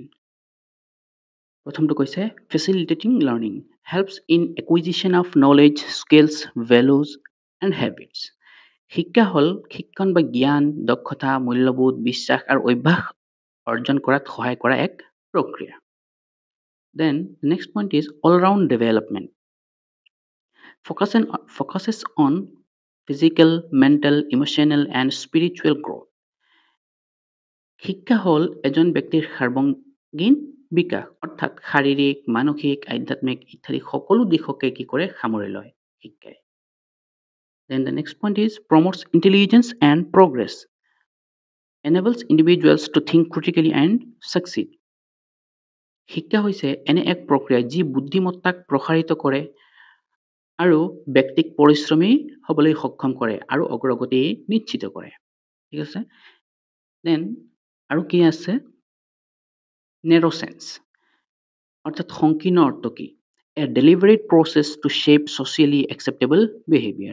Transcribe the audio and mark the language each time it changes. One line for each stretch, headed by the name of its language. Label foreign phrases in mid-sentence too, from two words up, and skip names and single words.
Assamese: প্ৰথমটো কৈছে
English: facilitating learning, helps in acquisition of knowledge, skills, values and habits.
Assamese: শিক্ষা হ'ল শিক্ষণ বা জ্ঞান, দক্ষতা, মূল্যবোধ, বিশ্বাস আৰু অভ্যাস অৰ্জন কৰাত সহায় কৰা এক প্ৰক্ৰিয়া।
English: Then the next point is all-round development. Focuses on physical, mental, emotional and spiritual growth.
Assamese: শিক্ষা হ'ল এজন ব্যক্তিৰ সাৰ্বজনীন বিকাশ, অৰ্থাৎ শাৰীৰিক, মানসিক, আধ্যাত্মিক ইত্যাদি সকলো দিশকে কি কৰে, সামৰি লয় শিক্ষাই।
English: Then the next point is promotes intelligence and progress. Enables individuals to think critically and succeed.
Assamese: শিক্ষা হৈছে এনে এক প্ৰক্ৰিয়া যি বুদ্ধিমত্তাক প্ৰসাৰিত কৰে আৰু ব্যক্তিক পৰিশ্ৰমী হ'বলৈ সক্ষম কৰে আৰু অগ্ৰগতি নিশ্চিত কৰে। ঠিক আছে, দেন আৰু কি আছে নেৰ'চেন্স, অৰ্থাৎ সংকীৰ্ণ অৰ্থ কি,
English: a deliberate process to shape socially acceptable behaviour.